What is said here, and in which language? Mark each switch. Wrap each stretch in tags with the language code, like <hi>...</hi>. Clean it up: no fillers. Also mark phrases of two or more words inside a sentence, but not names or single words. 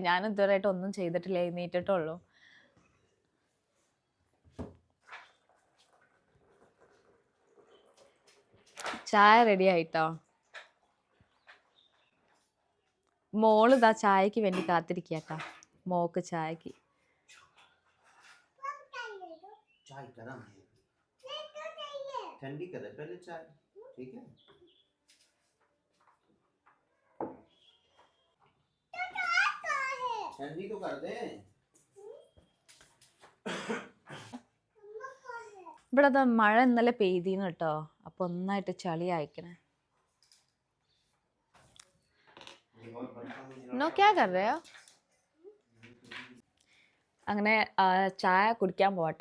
<ml>ഞാൻ ഇതുവരെയായിട്ട് ഒന്നും ചെയ്തിട്ടില്ല, എഴുന്നേറ്റിട്ടുള്ളൂ. ചായ റെഡി ആയിട്ടോ. മോള് ഇതാ ചായക്ക് വേണ്ടി കാത്തിരിക്കട്ടോ. മോക്ക് ചായക്ക്</ml> <hi>ठंडी कर दे पहले चाय, ठीक है? ठंडी तो कर दे.</hi> <ml>ഇവിടെ മഴ ഇന്നലെ പെയ്തീന്ന് കേട്ടോ, അപ്പൊ ഒന്നായിട്ട് ചളി അയക്കണേ. അങ്ങനെ ചായ കുടിക്കാൻ പോവാട്ടോ.</ml>